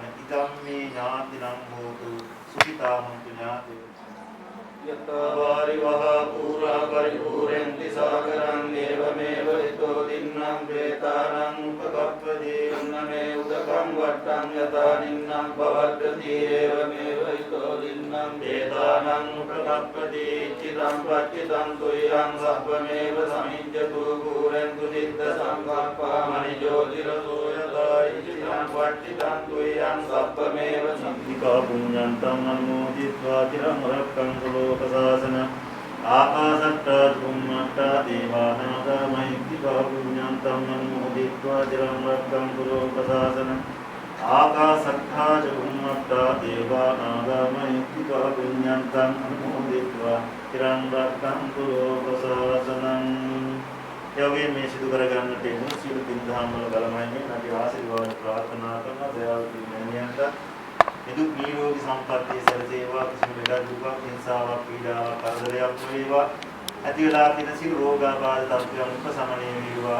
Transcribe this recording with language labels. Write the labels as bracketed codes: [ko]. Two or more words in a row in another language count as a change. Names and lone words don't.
[pi] ඉදම් මේ ඥාතිනම් හෝතු සුඛිතාමන්තු ඥාතේ යතවාරි වහා පුරා පරිපූර්ණන්ති සාගරං දේවමේව හිතෝ දින්නම් ප්‍රේතානං උපකප්පදී උන්නමේ උදකං වට්ටං යතා නින්නම් භවද්දති ඒවමේව හිතෝ දින්නම් ප්‍රේතානං උපකප්පදී චිතං පච්චිතං තුයං සබ්බමේව සමිඤ්ඤතු පුරන්තු සිද්ධ සංකප්පා මනිජෝතිරසෝ යතා චිතං පච්චිතං තුයං සබ්බමේව සම්පිකා පුඤ්ඤන්තං අනුමෝදිत्वा චිරං රක්ඛං ශාසන ආකාශට්ටා චුම්මට්ටා දේවානාගා මහිත්‍තිකා පුඤ්ඤන්තං අනුමෝදිत्वा චිරං රක්ඛන්තු ලෝක ශාසන ආකාශට්ටා චුම්මට්ටා දේවානාගා මහිත්‍තිකා පුඤ්ඤන්තං අනුමෝදිत्वा චිරං රක්ඛන්තු ලෝක ශාසනං. [si] යෝගයෙන් මේ සිදු කරගන්නට එන සියලු පින් දහම් වල බලමයිනේ අපි ආශිර්වාද ප්‍රාර්ථනා කරන දයාවති මෙනියන්ට නිදුක් නිරෝගී සම්පන්නිය සැලසේවා. කිසිම ලෙඩ දුකක් හිංසාවක් පීඩාවක් කරදරයක් නොවේවා. ඇති වෙලා තියෙන සියලු රෝගාබාධ තත්ත්වයන් උපසමනය වේවා.